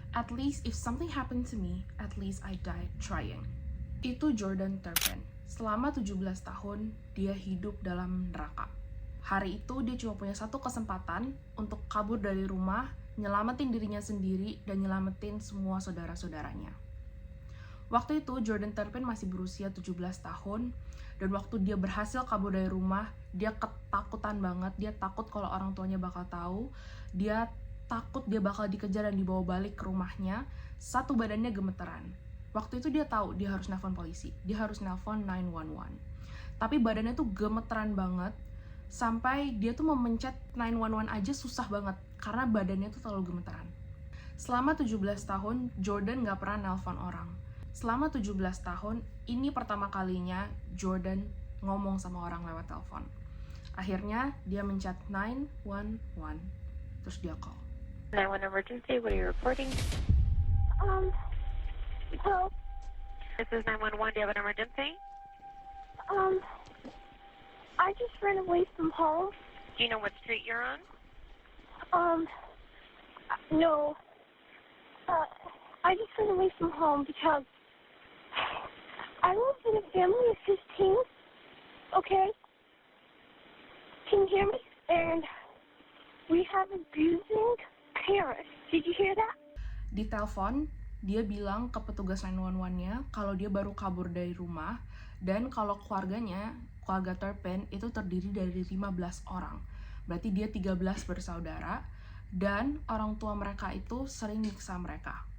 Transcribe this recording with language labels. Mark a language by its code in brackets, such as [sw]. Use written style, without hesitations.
[en] At least if something happened to me, at least I died trying. [id] Itu Jordan Turpin. Selama 17 tahun dia hidup dalam neraka. Hari itu dia cuma punya satu kesempatan untuk kabur dari rumah, nyelamatin dirinya sendiri, dan nyelamatin semua saudara-saudaranya. Waktu itu Jordan Turpin masih berusia 17 tahun, dan waktu dia berhasil kabur dari rumah, dia ketakutan banget, dia takut kalau orang tuanya bakal tahu, dia takut dia bakal dikejar dan dibawa balik ke rumahnya, satu badannya gemeteran. Waktu itu dia tahu dia harus nelpon polisi, dia harus nelpon 911. Tapi badannya tuh gemeteran banget, sampai dia tuh memencet 911 aja susah banget karena badannya tuh terlalu gemeteran. Selama 17 tahun, Jordan gak pernah nelpon orang. Selama 17 tahun, ini pertama kalinya Jordan ngomong sama orang lewat telepon. Akhirnya, dia mencet 911, terus dia call. [en] 911 emergency, what are you reporting? Help. This is 911, do you have an emergency? I just ran away from home. Do you know what street you're on? No. I just ran away from home because I live in a family of 15, okay? Can you hear me? And we have abusing parents. Did you hear that? [id] Di telepon, dia bilang ke petugas 911-nya kalau dia baru kabur dari rumah dan kalau keluarga Turpin itu terdiri dari 15 orang. Berarti dia 13 bersaudara dan orang tua mereka itu sering nyiksa mereka.